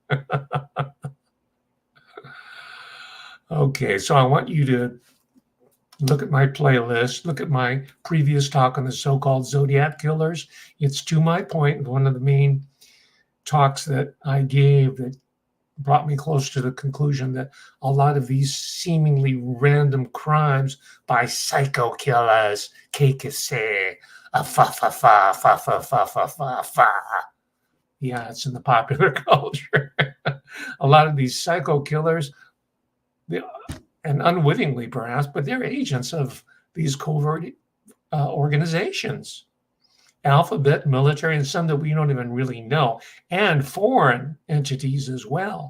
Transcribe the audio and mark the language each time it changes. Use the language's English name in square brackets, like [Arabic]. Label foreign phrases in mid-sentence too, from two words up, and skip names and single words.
[English] Okay, so I want you to look at my playlist, look at my previous talk on the so-called Zodiac killers. It's to my point, one of the main talks that I gave that brought me close to the conclusion that a lot of these seemingly random crimes by psycho killers, KKC, fa fa fa fa fa fa fa fa fa. Yeah, it's in the popular culture. A lot of these psycho killers, and unwittingly perhaps, but they're agents of these covert organizations, alphabet, military, and some that we don't even really know, and foreign entities as well.